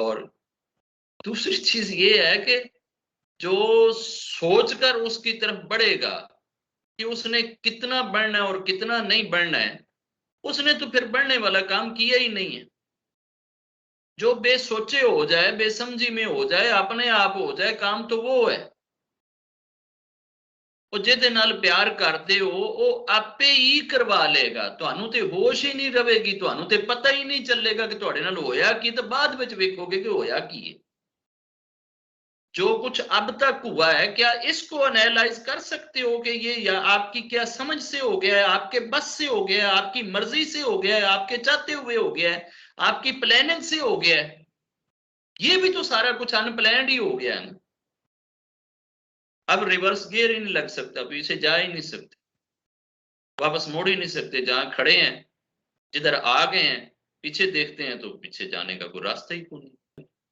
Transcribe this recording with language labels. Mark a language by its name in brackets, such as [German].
[Hindi] और दूसरी चीज ये है कि जो सोचकर उसकी तरफ बढ़ेगा कि उसने कितना बढ़ना है और कितना नहीं बढ़ना है, उसने तो फिर बढ़ने वाला काम किया ही नहीं है। जो बेसोचे हो जाए, बेसमझी में हो जाए, अपने आप हो जाए, काम तो वो है। [Punjabi] ਉਹ ਜਿਹਦੇ ਨਾਲ ਪਿਆਰ ਕਰਦੇ ਹੋ ਉਹ ਆਪੇ ਹੀ ਕਰਵਾ ਲੇਗਾ, ਤੁਹਾਨੂੰ ਤੇ ਹੋਸ਼ ਹੀ ਨਹੀਂ ਰਵੇਗੀ, ਤੁਹਾਨੂੰ ਤੇ ਪਤਾ ਹੀ ਨਹੀਂ ਚੱਲੇਗਾ ਕਿ ਤੁਹਾਡੇ ਨਾਲ ਹੋਇਆ ਕੀ, ਤੇ ਬਾਅਦ ਵਿੱਚ ਵੇਖੋਗੇ ਕਿ ਹੋਇਆ ਕੀ ਹੈ। [Hindi] जो कुछ अब तक हुआ है क्या इसको एनालाइज कर सकते हो कि ये या आपकी क्या समझ से हो गया है, आपके बस से हो गया है, आपकी मर्जी से हो गया है, आपके चाहते हुए हो गया है, आपकी प्लानिंग से हो गया है? ये भी तो सारा कुछ अनप्लैंड ही हो गया है ना। अब रिवर्स गियर ही नहीं लग सकता, पीछे जा ही नहीं सकते, वापस मोड़ ही नहीं सकते, जहां खड़े हैं, जिधर आ गए हैं, पीछे देखते हैं तो पीछे जाने का कोई रास्ता ही कोई नहीं।